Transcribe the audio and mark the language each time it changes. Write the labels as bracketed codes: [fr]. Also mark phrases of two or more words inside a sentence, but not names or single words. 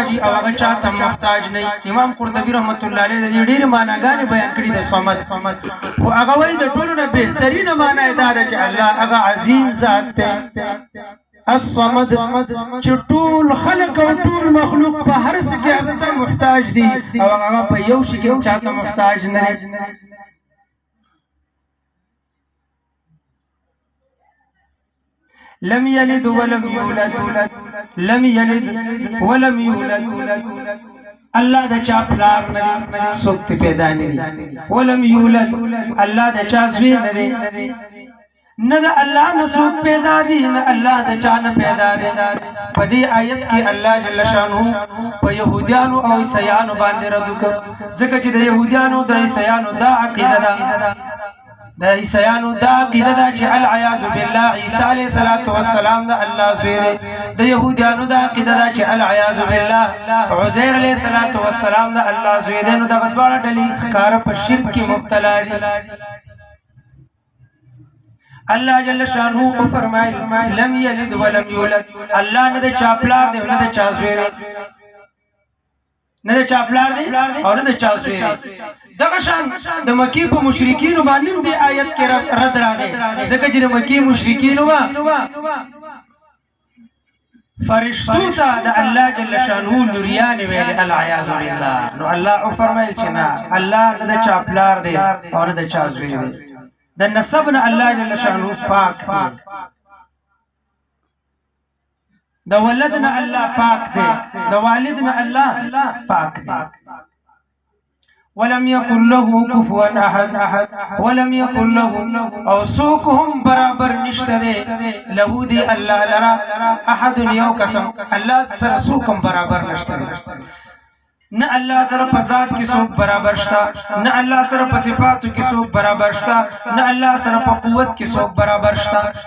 [ps] او هغه چاته محتاج نه امام قرطبي [ar] رحمت الله علیه [ps] د ډېر معناګانې بیان کړي د صمد او هغه وایي د ټولو نه بهترینه معنی دا ده چې الله هغه عظیم ذات دی الصمد چې ټول خلق او ټول مخلوق په هر څه کې هغه ته محتاج دي او هغه په یو شي کې چاته محتاج نه دی [ar] لم يلد ولم يولد لم يلد ولم يولد [ps] الله د چا پلار نه دی څوک پیدا نه دی [ar] ولم يولد [ps] الله د چا زوی نه دی نه د الله نه څوک پیدا دی نه الله د چا نه پیدا دی په دې آیت کې الله [ar] جل شانه [ps] په يهوديانو او عیسایانو باندې رد وکړ ځکه چې د يهوديانو د عیسایانو دا عقیده ده د عیسایانو دا عقیده ده چې [ar] العیاذ بالله [ps] عیسی [ar] علیه السلام [ps] د الله زوی دی د یهودیانو دا عقیده ده چې [ar] العیاذ بالله [ps] عزیر [ar] علیه السلام [ps] د الله زوی دی نو دغه دواړه ډلې ښکاره په شرک کې مبتلا دي الله [ar] جل شانه [ps] فرمایي [ar] لم یلد ولم یولد [ps] الله نه د چا پلار دی نه د چا زوی دی نه د چا پلار دی او نه د چا زوی دی دغه شان د مکی په مشرکین باندې د آیت کې رد راغی ځکه چې د مکی مشرکین وا فرشتو ته د الله [ar] جل شانه [ps] لوریان ویل [ar] العیاذ بالله [ps] نو الله فرمایل چې نه الله نه د چا پلار دی او نه د چا زوی دی د نسب نه الله [ar] جل شانه [ps] پاک دی د ولد نه الله پاک دی د والد نه الله پاک دی [ar] ولم يكن له كفوا احد ولم يكن له [ps] او سوكهم برابر نشته له دي الله لرا احد یو قسم الله سره سوکم برابر نشته نه الله سره په ذات کې څوک برابر شتا نه الله سره په صفاتو کې څوک برابر شتا نه الله سره په قوت کې څوک برابر شتا